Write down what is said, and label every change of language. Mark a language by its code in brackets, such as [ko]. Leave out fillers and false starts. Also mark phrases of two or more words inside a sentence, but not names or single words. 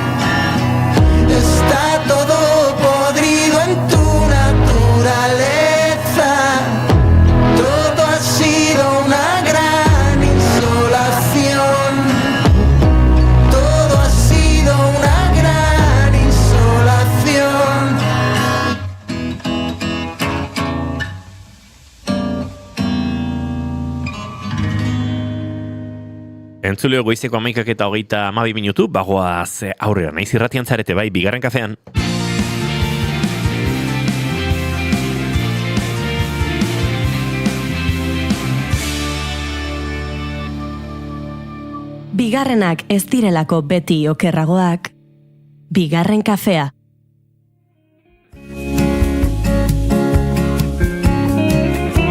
[es] Está todo podrido en tu naturaleza. Todo ha sido una gran insolación. Todo ha sido una gran insolación. [eu] Entzuleo goizeko 11:22 minutu, bagoaz aurrera, naiz irratian zarete bai, bigarren kafean. Bigarrenak ez direlako beti okerragoak, bigarren kafea.